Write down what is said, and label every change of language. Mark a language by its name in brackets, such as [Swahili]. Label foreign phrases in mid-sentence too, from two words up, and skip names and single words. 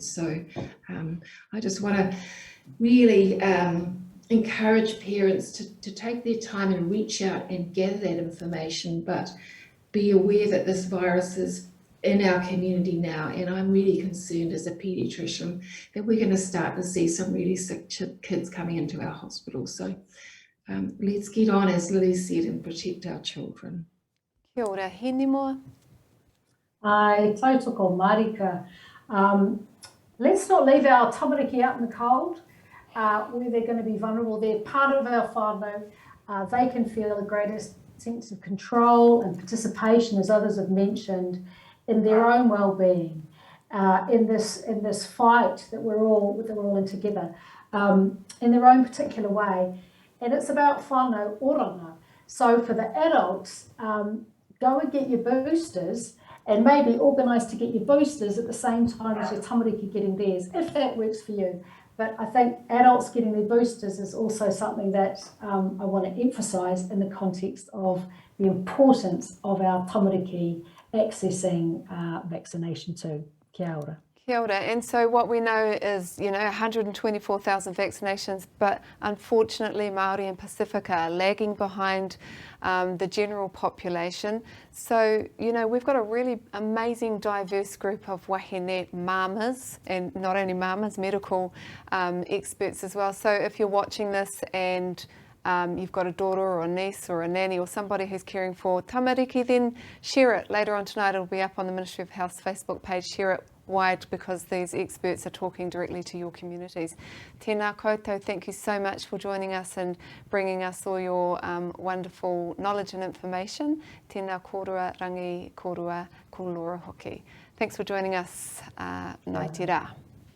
[English] So I just want to really encourage parents to take their time and reach out and gather that information, but be aware that this virus is in our community now, and I'm really concerned as a paediatrician that we're going to start to see some really sick kids coming into our hospital. So let's get on, as Lily said, and protect our children. [Māori] Kia ora, Hinemoa. Ai, tautoko marika. [English] let's not leave our tamariki out in the cold, where they're going to be vulnerable. They're part of our whānau. They can feel the greatest sense of control and participation, as others have mentioned, in their own well-being, in this fight that we're all in together, in their own particular way. And it's about [Māori] whānau oranga. [English] So for the adults, go and get your boosters, and maybe organise to get your boosters at the same time as your tamariki getting theirs, if that works for you. But I think adults getting their boosters is also something that I want to emphasise in the context of the importance of our tamariki accessing vaccination too. [Māori] Kia ora. Kia ora. [English] And so what we know is, 124,000 vaccinations, but unfortunately Māori and Pacifica are lagging behind the general population. So, we've got a really amazing, diverse group of wahine mamas, and not only mamas, medical experts as well. So if you're watching this and you've got a daughter or a niece or a nanny or somebody who's caring for tamariki, then share it. Later on tonight it'll be up on the Ministry of Health's Facebook page. Share it wide, because these experts are talking directly to your communities. [Māori] Tēnā koutou, [English] thank you so much for joining us and bringing us all your wonderful knowledge and information. [Māori] Tēnā kōrua, rangi kōrua, kōlora hoki. [English] Thanks for joining us. [Māori] Nai te rā.